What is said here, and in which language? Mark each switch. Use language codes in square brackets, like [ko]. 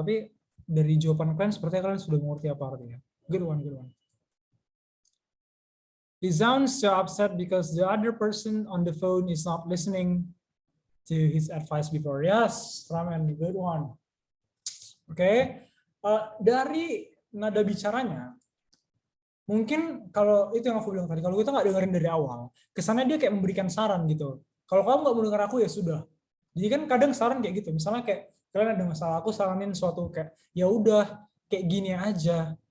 [id] Tapi dari jawaban kalian, sepertinya kalian sudah mengerti apa artinya. [en] Good one. He sounds so upset because the other person on the phone is not listening to his advice before. Yes, Ramen, good one. [id] Oke, dari nada bicaranya, mungkin kalau itu yang aku bilang tadi, kalau kita nggak dengerin dari awal, kesannya dia kayak memberikan saran gitu. Kalau kamu nggak mau denger aku ya sudah. Jadi kan kadang saran kayak gitu. Misalnya kayak kalian ada masalah, aku saranin suatu kayak ya udah kayak gini aja.